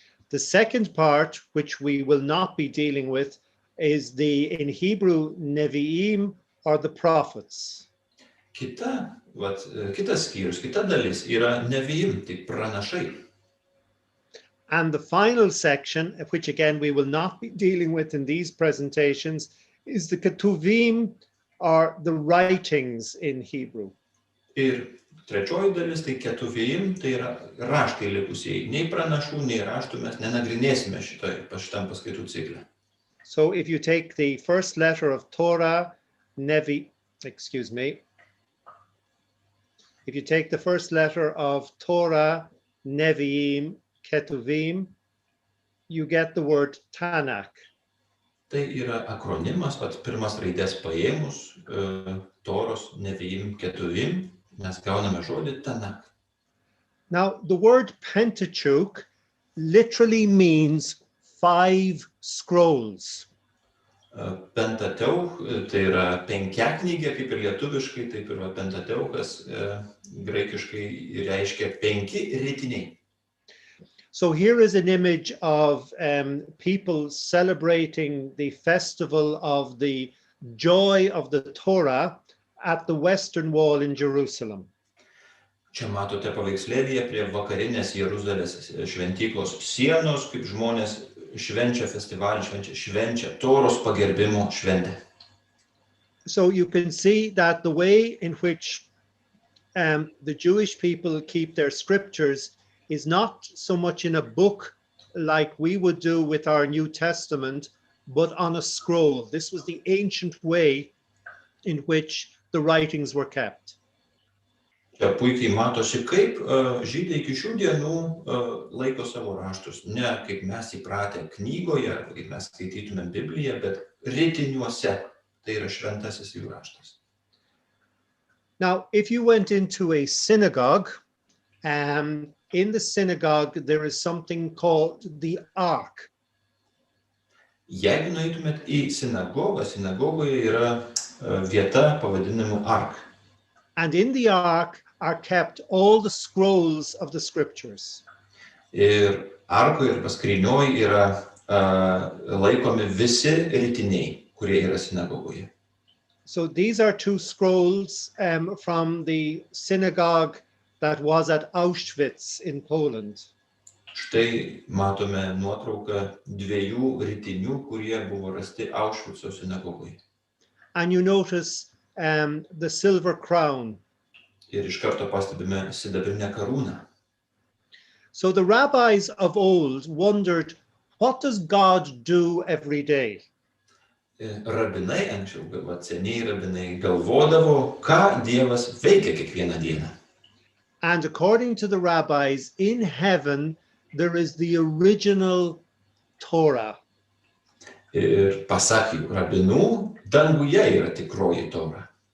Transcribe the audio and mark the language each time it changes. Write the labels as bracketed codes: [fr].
[en] The second part, which we will not be dealing with, is in Hebrew, Nevi'im, or the prophets. [lt] Kitas skyrius, kita dalis yra Nevi'im, tai pranašai. [en] And the final section, which again we will not be dealing with in these presentations, is the Ketuvim, or the writings in Hebrew. [lt] Ir trečioji dalis, tai Ketuvim, tai yra raštai likusieji. Nei pranašų, nei raštų mes nenagrinėsime šitam paskaitų cikle. [en] So if you take the first letter of Torah, if you take the first letter of Torah, Nevi'im, Ketuvim, you get the word Tanakh. [lt] Tai yra akronimas, pats pirmas raidės paėmus, Toros, Nevi'im, Ketuvim, mes gauname žodį Tanakh. [en] Now, the word Pentateuch literally means 5 scrolls. [lt] Pentateuch, tai yra Penkiaknygė, kaip ir lietuviškai, taip ir Pentateuchas, graikiškai reiškia 5 ritiniai. [en] So here is an image of people celebrating the festival of the joy of the Torah at the Western Wall in Jerusalem. [lt] Čia matote paveikslėlyje prie vakarinės Jeruzalės šventyklos sienos, kaip žmonės švenčia festivalį, švenčia Toros pagerbimo šventę. [en] So you can see that the way in which the Jewish people keep their scriptures is not so much in a book like we would do with our New Testament, but on a scroll. This was the ancient way in which the writings were kept. [lt] Čia puikiai matosi, kaip žydai iki šių dienų laiko savo raštus. Ne kaip mes įpratę knygoje, kaip mes skaitytumėm Bibliją, bet ritiniuose. Tai yra šventasis jų raštas. [en] Now, if you went into a synagogue, in the synagogue there is something called the ark. [lt] Jeigu nueitumėt į sinagogą, sinagogoje yra vieta pavadinimu ark. [en] And in the ark are kept all the scrolls of the scriptures. [lt] Ir arkoje ir paskrynioj yra laikomi visi ritiniai, kurie yra sinagogoje. [en] So these are 2 scrolls from the synagogue that was at Auschwitz in Poland. [lt] Štai matome nuotrauką 2 ritinių, kurie buvo rasti Aušvico sinagogoje. [en] And you notice the silver crown. [lt] Ir iš karto pastebime sidabrinę karūną. [en] So the rabbis of old wondered, what does God do every day? [lt] Rabinai, anksčiau, seniai rabinai galvodavo, ką Dievas veikia kiekvieną dieną. [en] And according to the rabbis, in heaven there is the original Torah. [lt] Ir pasak jų rabinų, danguje yra tikroji Tora.